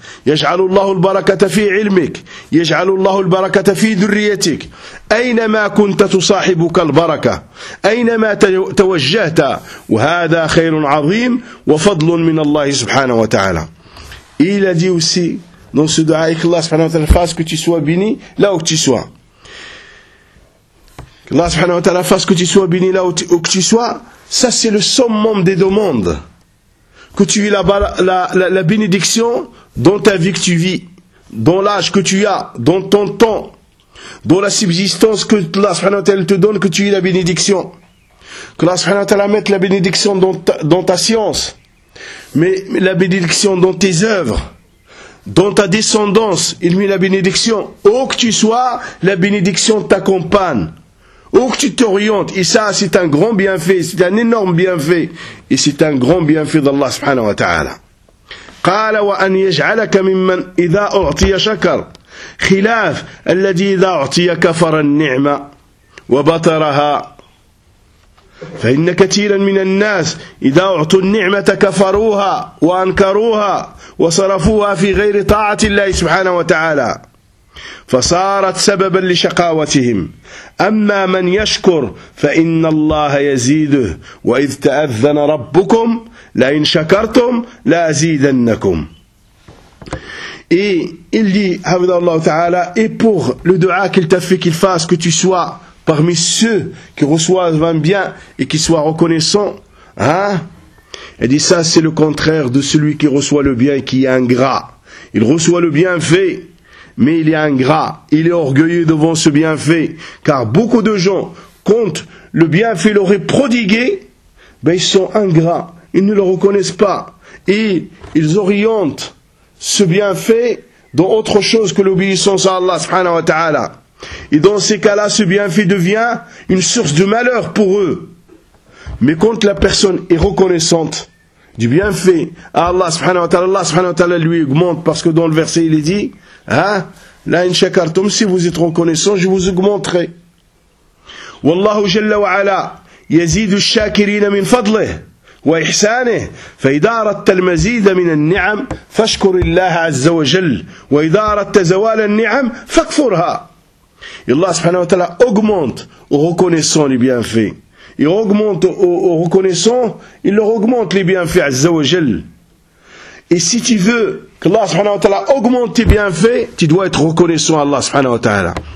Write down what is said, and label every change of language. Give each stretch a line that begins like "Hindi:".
Arabic: يجعل الله البركة في علمك يجعل الله البركة في ذريتك أينما كنت تصاحبك البركة أينما توجهت وهذا خير عظيم وفضل من الله سبحانه وتعالى إلى ديوسي
French: dans ce dua que Allah subhanahu wa ta'ala fasse que tu sois béni là où tu sois. Que Allah subhanahu wa ta'ala fasse que tu sois béni là où que tu sois, ça c'est le summum des demandes. Que tu aies la bénédiction dans ta vie que tu vis, dans l'âge que tu as, dans ton temps, dans la subsistance que Allah subhanahu wa ta'ala te donne, que tu aies la bénédiction. Que Allah subhanahu wa ta'ala mette la bénédiction dans ta science, mais la bénédiction dans tes œuvres, dans ta descendance, il met la bénédiction. Où que tu sois, la bénédiction t'accompagne. Où que tu t'orientes, et ça c'est un grand bienfait, c'est un énorme bienfait, et c'est un grand bienfait d'Allah subhanahu wa ta'ala.
Arabic: قال وأن يجعلك ممن إذا أعطي شكر خلاف الذي إذا أعطي كفر النعمة وبطرها فإن كثيرا من الناس إذا أعطوا النعمة كفروها وأنكروها وصرفوها في غير طاعة الله سبحانه وتعالى فصارت سببا لشقاوتهم أما من يشكر فإن الله يزيده وإذ تأذن ربكم لئن شكرتم لأزيدنكم.
French: Et il dit, Havdallahu Ta'ala, et pour le dua qu'il t'a fait qu'il fasse, que tu sois parmi ceux qui reçoivent un bien et qui soient reconnaissants, hein? Il dit ça, c'est le contraire de celui qui reçoit le bien et qui est ingrat. Il reçoit le bienfait, mais il est ingrat. Il est orgueilleux devant ce bienfait. Car beaucoup de gens, quand le bienfait leur est prodigué, ben ils sont ingrats. Ils ne le reconnaissent pas. Et ils orientent ce bienfait dans autre chose que l'obéissance à Allah subhanahu wa ta'ala. Et dans ces cas-là, ce bienfait devient une source de malheur pour eux. Mais quand la personne est reconnaissante du bienfait à Allah subhanahu wa ta'ala, Allah subhanahu wa ta'ala lui augmente, parce que dans le verset il est dit, hein,
Arabic: la in shakartum,
French: si vous êtes reconnaissant, je vous augmenterai.
Arabic: Wallahu jalla wa ala yazidu shakirin min fadlih. وإحسانه فإذا أردت المزيد من النعم فاشكر الله عز وجل وإذا أردت زوال النعم فاكفرها.
French: الله سبحانه وتعالى augmente aux reconnaissants les bienfaits. Il augmente aux reconnaissants, il leur augmente les bienfaits عز وجل. Et si tu veux que الله سبحانه وتعالى augmente tes bienfaits, tu dois être reconnaissant à الله سبحانه وتعالى.